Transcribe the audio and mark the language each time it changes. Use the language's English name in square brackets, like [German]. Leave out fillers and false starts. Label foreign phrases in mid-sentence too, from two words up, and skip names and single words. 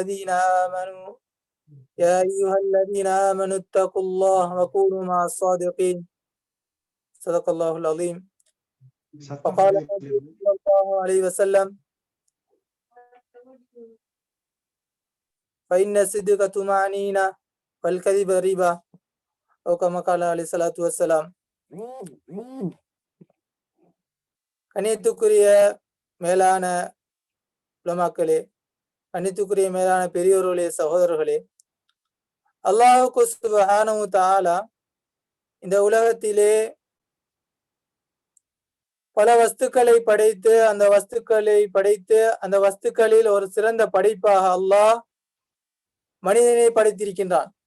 [Arabic] الذين آمنوا اتقوا الله وكونوا مع الصادقين صدق الله العظيم وقال النبي صلى الله عليه وسلم فإن الصدق طمأنينة والكذب ربا أو كما قال عليه الصلاة والسلام. [Tamil] கண்ணியத்துக்குரிய மேலான உலமாக்களே, கண்ணியத்துக்குரிய மேலான பெரியோர்களே, சகோதரர்களே, [Arabic] الله سبحانه وتعالى [Tamil] இந்த உலகத்திலே பல வஸ்துக்களை படைத்து அந்த வஸ்துக்களில் ஒரு சிறந்த படைப்பாக அல்லாஹ் மனிதனை படைத்திருக்கின்றான்.